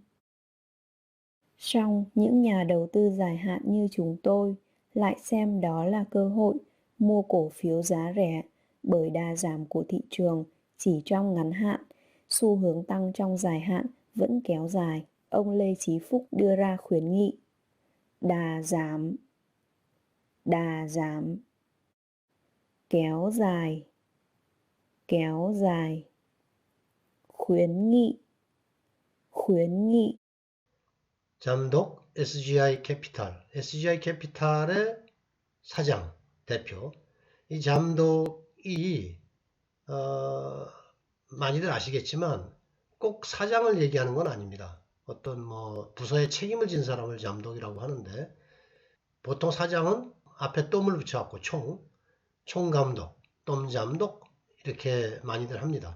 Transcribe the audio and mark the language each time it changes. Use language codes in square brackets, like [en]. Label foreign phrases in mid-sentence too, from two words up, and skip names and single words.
[vi] Song những nhà đầu tư dài hạn như chúng tôi lại xem đó là cơ hội mua cổ phiếu giá rẻ bởi đà giảm của thị trường chỉ trong ngắn hạn, xu hướng tăng trong dài hạn vẫn kéo dài, ông Lê Chí Phúc đưa ra khuyến nghị. Đà giảm, đà giảm. Kéo dài, kéo dài. Khuyến nghị, khuyến nghị. [ko] 잠독 SGI 캐피탈, SGI 캐피탈의 사장, 대표. 이 잠독이 많이들 아시겠지만 꼭 사장을 얘기하는 건 아닙니다. 어떤 뭐 부서에 책임을 진 사람을 잠독이라고 하는데 보통 사장은 앞에 똠을 붙여갖고 총감독, 똠잠독 이렇게 많이들 합니다.